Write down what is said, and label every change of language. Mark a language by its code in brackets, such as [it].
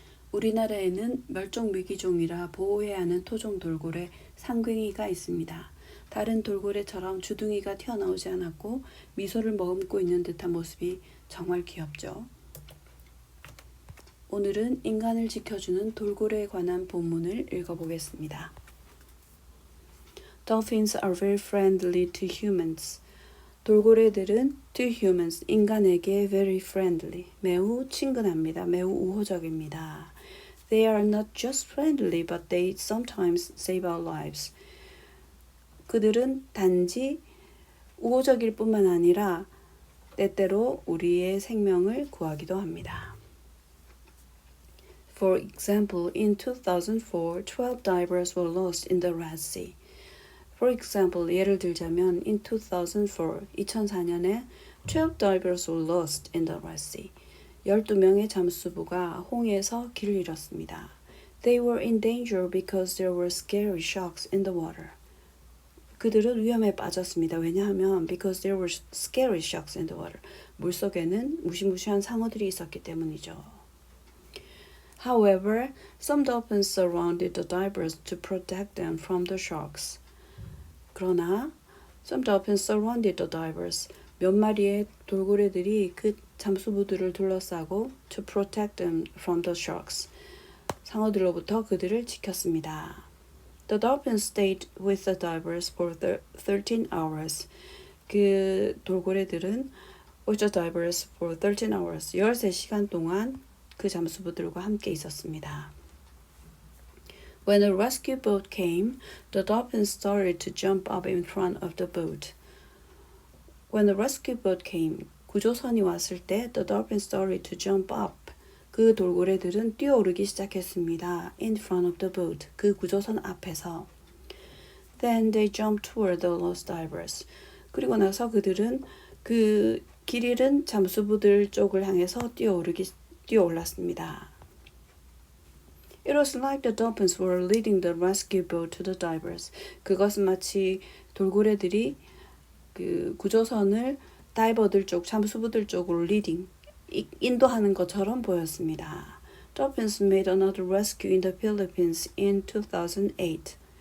[ko] 우리나라에는 멸종위기종이라 보호해야 하는 토종 돌고래 상괭이가 있습니다. 다른 돌고래처럼 주둥이가 튀어나오지 않았고 미소를 머금고 있는 듯한 모습이 정말 귀엽죠. 오늘은 인간을 지켜주는 돌고래에 관한 본문을 읽어보겠습니다. [en] Dolphins are very friendly to humans. [ko] 돌고래들은 [en] to humans, [ko] 인간에게 [en] very friendly, [ko] 매우 친근합니다. 매우 우호적입니다. [en] They are not just friendly, but they sometimes save our lives. [ko] 그들은 단지 우호적일 뿐만 아니라 때때로 우리의 생명을 구하기도 합니다. [en] For example, in 2004, 12 divers were lost in the Red Sea. For example, [ko] 예를 들자면 [en] in 2004, [ko] 2004년에 [en] 12 divers were lost in the Red Sea. [ko] 12명의 잠수부가 홍해에서 길을 잃었습니다. [en] They were in danger because there were scary sharks in the water. [ko] 그들은 위험에 빠졌습니다. 왜냐하면 [en] because there were scary sharks in the water. [ko] 물속에는 무시무시한 상어들이 있었기 때문이죠. [en] However, some dolphins surrounded the divers to protect them from the sharks. [ko] 그러나 [en] some dolphins surrounded the divers. [ko] 몇 마리의 돌고래들이 그 잠수부들을 둘러싸고 [en] to protect them from the sharks. [ko] 상어들로부터 그들을 지켰습니다. [en] The dolphins stayed with the divers for 13 hours. [ko] 그 돌고래들은 [en] with the divers for 13 hours. [ko] 13시간 동안 그 잠수부들과 함께 있었습니다. [en] When a rescue boat came, the dolphins started to jump up in front of the boat. When a rescue boat came, [ko] 구조선이 왔을 때 [en] the dolphins started to jump up. [ko] 그 돌고래들은 뛰어오르기 시작했습니다. [en] In front of the boat. [ko] 그 구조선 앞에서. [en] Then they jumped toward the lost divers. [ko] 그리고 나서 그들은 그 길 잃은 잠수부들 쪽을 향해서 뛰어올랐습니다. [en] It was like the dolphins were leading the rescue boat to the divers. [ko] 그것은 마치 돌고래들이 그 구조선을 다이버들 쪽, 잠수부들 쪽으로 인도하는 것처럼 보였습니다. [en] Dolphins made another rescue in the Philippines in 2008.